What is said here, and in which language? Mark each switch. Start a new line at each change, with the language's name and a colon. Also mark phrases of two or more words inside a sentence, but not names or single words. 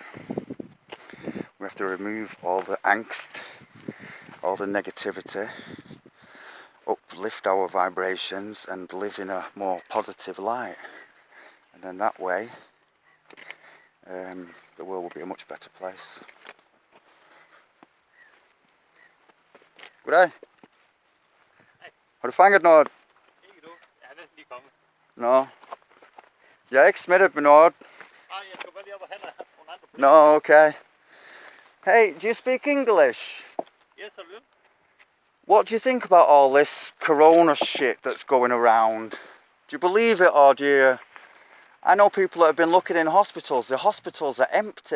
English: We have to remove all the angst, all the negativity, uplift our vibrations and live in a more positive light. And then that way, the world will be a much better place.
Danish: Goddag. Har du fanget noget? Ikke du. Jeg er næsten lige kommet. Nå. Jeg er ikke smittet med noget. Nej, jeg skal bare lige op og have nogle andre.
English: No, okay. Hey, do you speak English? Yes, I will. What do you think about all this corona shit that's going around? Do you believe it, or do you... I know people that have been looking in hospitals. The hospitals are empty.